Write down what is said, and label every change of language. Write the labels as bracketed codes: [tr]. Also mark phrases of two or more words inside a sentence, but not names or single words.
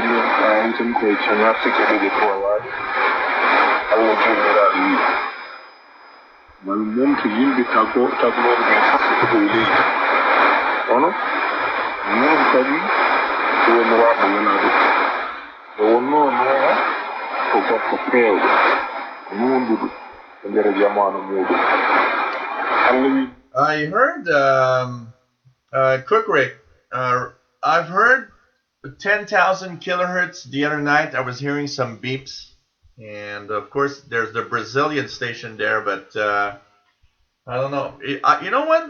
[ff] men ayi tan koye caŋarte ke ɗeɗe ko wawaade Allah jomiraɗo wi man mum to yimɓe tagnoɓe ɓe fof ko dow leydi kono non kadi woniraɓe wonade nde wonno noona ko gorko pewɗo nunduɗo e nder jamanu muɗum Allah wi [en] I heard Cookrick. I've heard 10,000 kilohertz the other night. I was hearing some beeps And of course, there's the Brazilian station there, but I don't know. You know what?